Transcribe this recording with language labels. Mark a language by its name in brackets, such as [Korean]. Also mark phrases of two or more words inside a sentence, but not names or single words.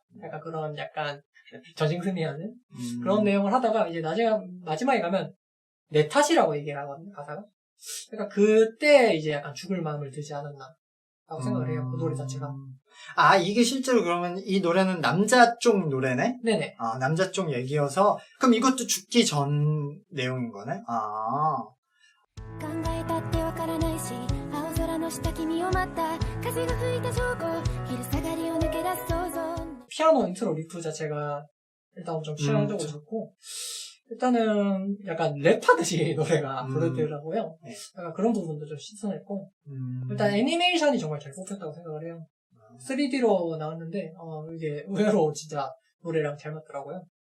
[Korean] 약간 그런 약간 전승스미하는 그런 내용을 하다가 이제 나중에 마지막에 가면 내 탓이라고 얘기를 하거든요, 가사가. 그러니까 그때 이제 약간 죽을 마음을 들지 않았나 라고 생각을 해요, 그 노래 자체가. 아, 이게 실제로 그러면 이 노래는 남자 쪽 노래네? 네네. 아, 남자 쪽 얘기여서, 그럼 이것도 죽기 전 내용인 거네? 아. [Japanese] 考えたってわからないし青空の下君を待った風が吹いた証拠昼下がりを抜け出す想像 [Korean] 피아노 인트로 리프 자체가 일단 엄청 취향적으로 좋고, 일단은 약간 랩하듯이 노래가 부르더라고요. 네. 약간 그런 부분도 좀 신선했고, 일단 애니메이션이 정말 잘 뽑혔다고 생각을 해요. 3D로 나왔는데, 이게 의외로 진짜 노래랑 잘 맞더라고요.